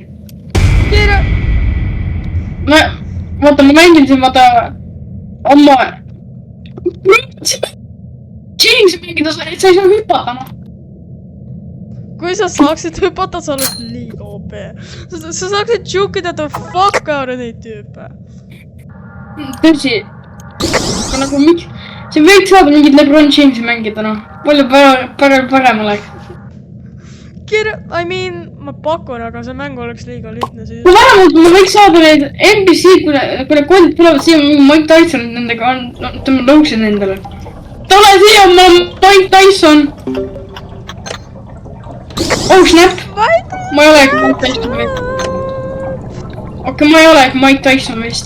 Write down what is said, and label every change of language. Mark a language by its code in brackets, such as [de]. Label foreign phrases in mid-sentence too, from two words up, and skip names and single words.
[et] Kira! Vaata, ma mängin siin vaata oma... Jamesi mängida, sa ei saa hüpata, noh. Kui sa saaksid hüpata, sa oled liiga OP. Sa saaksid tšukida [en] the fuck out of [et] neid tüüpe. Tõsi. Aga nagu miks... See võiks saada mingid LeBron Jamesi mängida, noh. Palju parem oleks. [en] I mean, [et] ma pakun, aga see mäng oleks liiga lihtne siis. No vähemalt ma võiks saada neid NPC, kui need kollid tulevad siia, Mike Tyson nendega on, ma tõuksin nendele. Tule siia, ma olen Mike Tyson! [en] Oh snap! [et] Ma ei olegi Mike Tyson vist. Okei, ma ei olegi Mike Tyson vist.